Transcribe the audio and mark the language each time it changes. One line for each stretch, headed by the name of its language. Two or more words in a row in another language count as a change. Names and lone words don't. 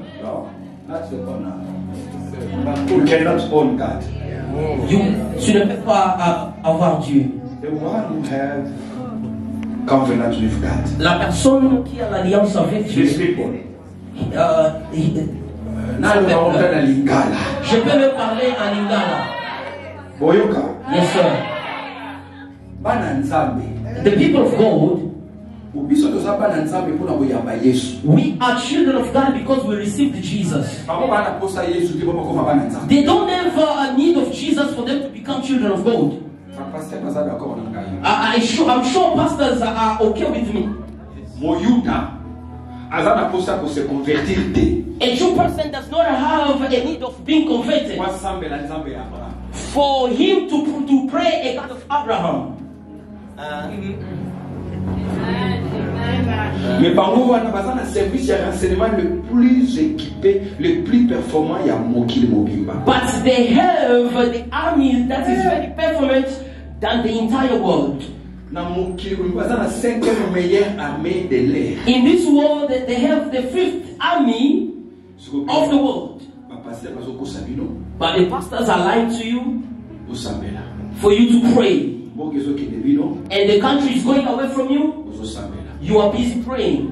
English: No, not the honor. You cannot own God.
French: Tu ne peux pas avoir Dieu.
English: The one who have covenant with God.
French: La personne qui a l'alliance avec Dieu.
English: These people.
French: Je peux me parler en lingala.
Lingala: Boyoka.
English: Yes, sir.
Lingala: Bana nzambe.
English: The people of God,
Lingala: Ubiso toza bana nzambe pona boyamba Yesu.
English: we are children of God because we received Jesus.
Lingala: Bako bana posa Yesu ki bako koma bana nzambe.
English: They don't have a need of Jesus for them to become children of God.
Lingala: Pasteur baza d'accord na ngai.
English: I'm sure pastors are okay with me.
Lingala: Moyuda azana posa ko
French: se convertir
Lingala: te.
English: A true person does not have a need of being converted
Lingala: Kwa sambe la nzambe ya Abraham.
English: for him to pray a God of Abraham.
French: Mais
Lingala: bango wana bazana
French: service ya renseignement le plus équipé, le plus performant ya
Lingala: mokili mobimba.
English: But they have the army that is very performant than the entire world.
Lingala: Na mokili bazana
French: 5e meilleure armée de l'air.
English: In this world, they have the 5th army of the world. But the pastors are lying to you for you to pray. And the country is going away from you. You are busy praying.